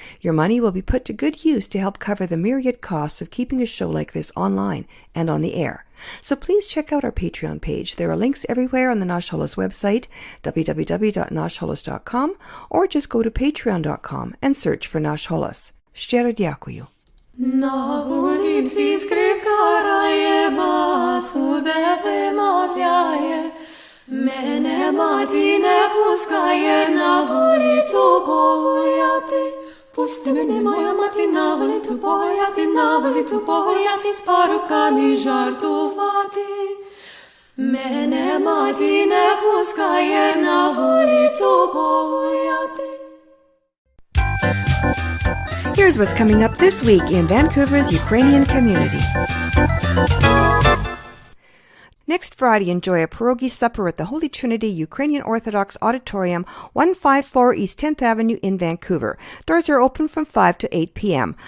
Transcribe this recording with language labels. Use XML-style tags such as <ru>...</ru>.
<en>Your money will be put to good use to help cover the myriad costs of keeping a show like this online and on the air. So please check out our Patreon page. There are links everywhere on the Nash Holos website, www.nashholos.com, or just go to patreon.com and search for Nash Holos.</en> <uk>Щиро дякую. На вулиці скрипка грає, басу де вимовляє. Мене мати не пускає на вулицю погуляти. Пусти мене, моя мати, на вулицю погуляти, на вулицю погуляти, з парубками жартувати. Мене мати не пускає на вулицю погуляти.</uk> <en>Here's what's coming up this week in Vancouver's Ukrainian community. Next Friday, enjoy a pierogi supper at the Holy Trinity Ukrainian Orthodox Auditorium, 154 East 10th Avenue in Vancouver. Doors are open from 5 to 8 p.m.</en>